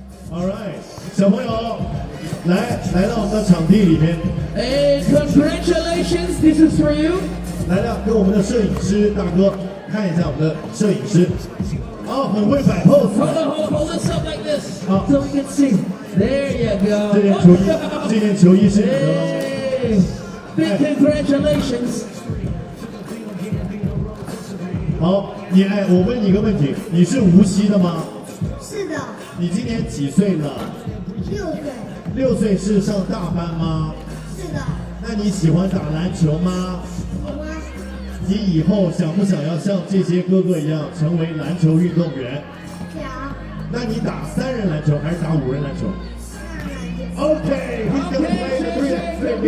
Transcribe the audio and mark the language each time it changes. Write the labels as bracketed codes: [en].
[en] All right， [zh] 小朋友，来到我们的场地里面。 [en] And congratulations, this is for you. [zh] 来了，跟我们的摄影师大哥看一下我们的摄影师。哦，很会摆 pose。 [en] Hold this up like this, so we can see. There you go. [zh] 这件球衣是你的喽。 [en] Big congratulations. [zh] 好，我问你一个问题，你是无锡的吗？是的。你今年几岁了？6岁。 6岁是上大班吗？是的。那你喜欢打篮球吗？喜欢。你以后想不想要像这些哥哥一样成为篮球运动员？想那你打3人篮球还是打5人篮球 ？ [en] Okay, he's gonna play the 3x3 game.